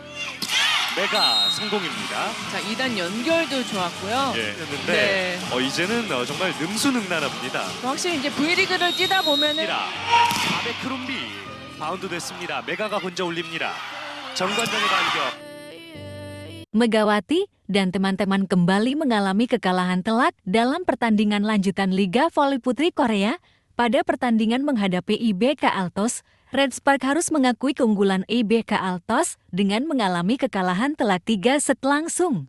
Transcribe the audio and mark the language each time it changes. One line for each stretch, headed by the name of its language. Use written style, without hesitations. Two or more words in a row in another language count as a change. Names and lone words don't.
Korean: 메가 성공입니다. 자, 2단 연결도 좋았고요. 예, 했는데 이제는 정말 능수능란합니다. 확실히 이제 V리그를 뛰다 보면은 아베크롬비 바운드 됐습니다. 메가가 혼자 올립니다. 정관장의 반격.
Indonesian: Megawati dan teman-teman kembali mengalami kekalahan telak dalam pertandingan lanjutan Liga Voli Putri Korea. Pada pertandingan menghadapi IBK Altos, Red Spark harus mengakui keunggulan IBK Altos dengan mengalami kekalahan telak 3 set langsung.